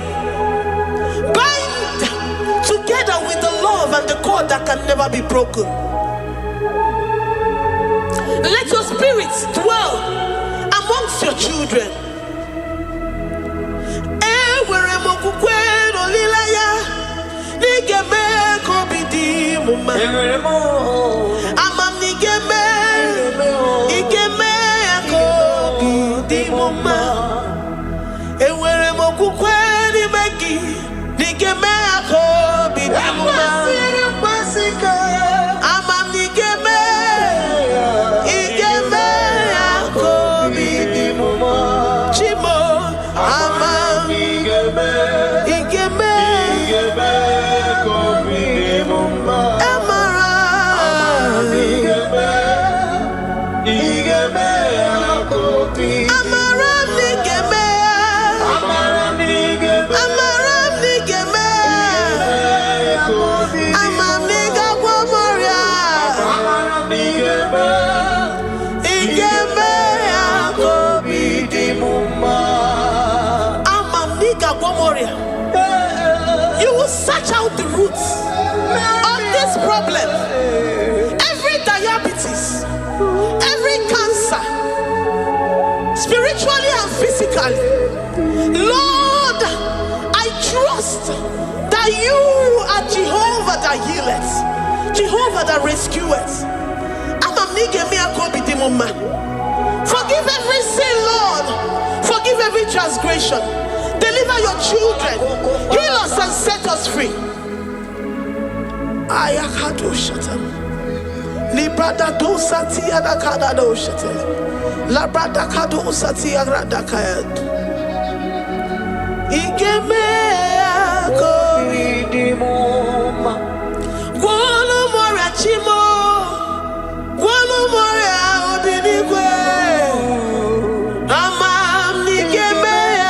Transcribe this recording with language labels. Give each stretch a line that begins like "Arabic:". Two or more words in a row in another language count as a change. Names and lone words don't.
English: Bind together with the love and the cord that can never be broken. Let your spirits dwell amongst your children. Wherever molilaya nigeme kobidi muma amam nigeme igeme kobidi muma ewere mokukwe ni megi nigeme kobidi muma amam nigeme igeme kobidi muma chimo amam igeme kobidi muma amara igeme kobidi amara nigeme amara nigeme amam niga gwomoria igeme kobidi muma amam niga gwomoria. You will search out the roots of this problem. Every diabetes, every cancer, spiritually and physically. Lord, I trust that you are Jehovah that healeth, Jehovah that rescueth. Forgive every sin, Lord. Forgive every transgression. Deliver your children. Heal us and set us free. Ayakado shatam. Librada do satia da kada do shatam. Labrada kado satia rada kayad. Igeme akobidi muma. Gwolo mora chimo. Gwolo mora obinigwe. Amam nigeme.